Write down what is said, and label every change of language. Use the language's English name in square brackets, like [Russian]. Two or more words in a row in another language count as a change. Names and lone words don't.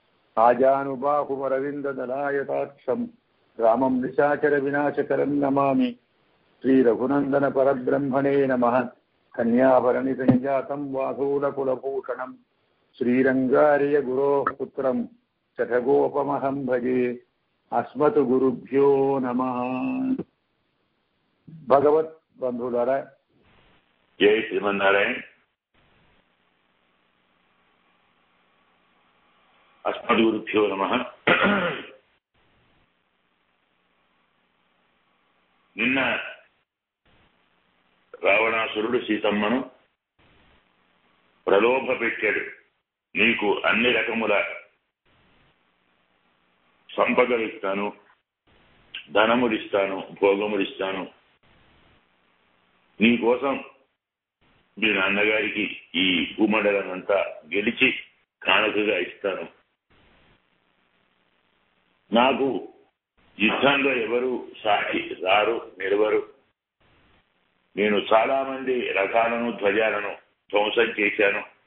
[Sanskrit] आजानुबाहुवरविन्ददलायताक्षं रामं निशाचरविनाशकरं नमामि श्रीरघुनन्दनपरब्रह्मणे नमः कन्याभरणिसञ्जातं वासूलकुलभूषणं श्रीरङ्गार्यगुरोः पुत्रं शठगोपमहं भजे अस्मत् गुरुभ्यो नमः। [Telugu] భగవత బంధులారా [Sanskrit] जय श्रीमन्नारायण। अस्मत् गुरुभ्यो नमः। [Telugu] నిన్న రావణాసురుడు సీతమ్మను ప్రలోభ పెట్టాడు. నీకు అన్ని రకముల సంపదలు ఇస్తాను, ధనములిస్తాను, భోగములిస్తాను, నీకోసం మీ నాన్నగారికి ఈ భూమండలనంతా గెలిచి కానుకగా ఇస్తాను, నాకు యుద్ధంలో ఎవరు సాటి రారు నిలవరు, నేను చాలా మంది రథాలను ధ్వజాలను ధ్వంసం చేశాను,